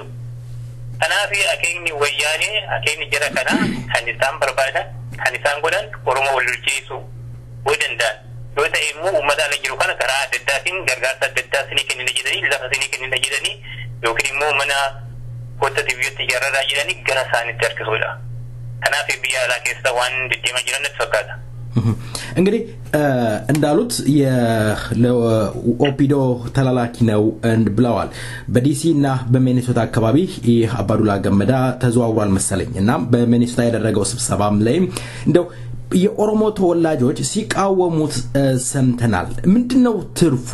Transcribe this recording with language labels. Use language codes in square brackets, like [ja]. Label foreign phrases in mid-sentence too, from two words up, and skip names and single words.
[om] Kanaaf akeekni wayyaanee akeekni jara kana kan isaan barbaadan kan isaan godhan Oromoo wal lolchiisuu danda'an. Yoo ta'e immoo uummata ala jiru kana karaa adda addaatiin gargaarsa adda addaa sinii kennina jedhanii lafa sinii kennina jedhanii yookiin immoo mana goota tibiyyootti ijaarraraa jedhanii gara isaaniitti harkisuudha. Kanaaf biyya alaa keessa waan deddeemaa jiran natti fakkaata. [am] እንግዲህ እንዳሉት የኦፒዶ ተላላኪ ነው ብለዋል። በዲሲና በሚኒሶታ አካባቢ አባዱላ ገመዳ ተዘዋውሯል መሰለኝና በሚኒሶታ ያደረገው ስብሰባም ላይ እንደው የኦሮሞ ተወላጆች ሲቃወሙት ሰምተናል። ምንድነው ትርፉ?